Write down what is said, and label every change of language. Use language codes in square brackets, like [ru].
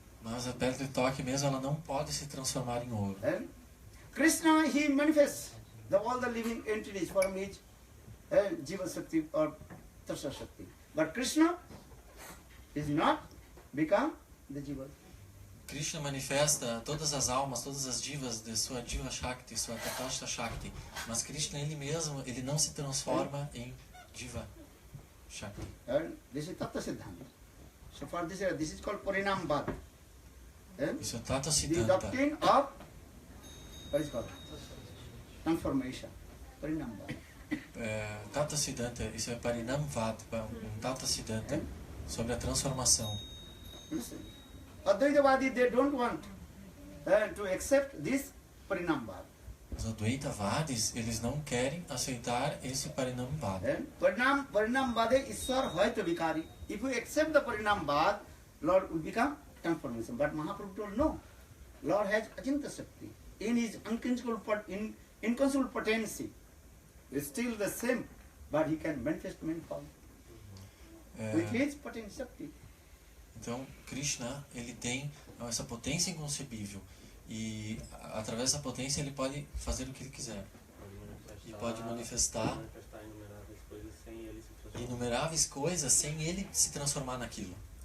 [pt] Mas a pedra de toque mesmo ela não pode se transformar em ouro. [en] Krishna, he manifests all the living entities from his Jiva Shakti or Tasya Shakti. But Krishna is not become the Jiva. [pt] Krishna manifesta todas as almas, todas as divas de sua Jiva Shakti, sua Tatastha Shakti. Mas Krishna ele mesmo, ele não se transforma em Jiva Shakti. [en] This is Tattva Siddhanta. So for this is called Parinam Bhad. [pt] Isso é Tata Siddhanta. [en] doctrine of What is called? Transformation. Parinamvad. [pt] Tata Siddhanta, isso é Parinamvad, um Tata Siddhanta sobre a transformação. [en] Listen. Advaitavadi, they don't want to accept this Parinamvad. [pt] Os Advaitavadis, eles não querem aceitar esse Parinamvad. [en] Parinamvad is Ishwar Hoyto Vikari. If we accept the Parinamvad, Lord will become transformation. But Mahaprabhu told no. Lord has Achinta Shakti. In his inconceivable potency, it's still the same, but he can manifest many forms. With his potent Shakti. [pt] Então, Krishna, ele tem essa potência inconcebível. E através dessa potência ele pode fazer o que ele quiser. E pode manifestar inumeráveis coisas sem ele se transformar naquilo.